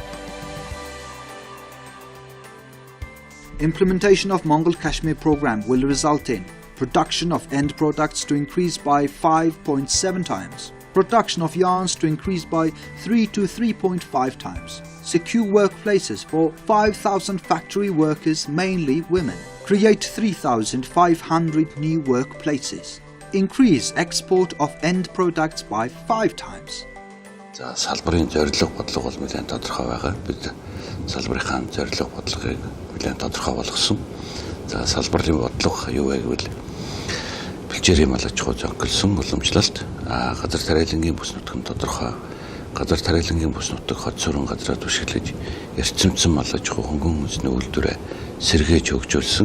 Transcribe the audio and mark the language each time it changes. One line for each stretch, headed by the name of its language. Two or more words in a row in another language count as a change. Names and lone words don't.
English: Implementation of Mongol Kashmir program will result in production of end products to increase by 5.7 times, production of yarns to increase by 3 to 3.5 times, secure workplaces for 5,000 factory workers, mainly women, create 3,500 new workplaces, increase export of end products by 5 times.
Mongolian: За салбарын зорилго бодлого бол нэлээд тодорхой байгаа. Бид салбарынхаа зорилго бодлогыг нэлээд тодорхой болгосон. За салбарын бодлого юу вэ гэвэл бэлчээрийн мал аж ахуй зохицуулсан уламжлалт, газар тариалангийн бүс нутгийн тодорхой, газар тариалангийн бүс нутаг хот сүрэн газраа түшиглэж, эрчимцэн мал аж ахуй хөнгөн хүнсний үйлдвэрээ сэргээж хөгжүүлсэн.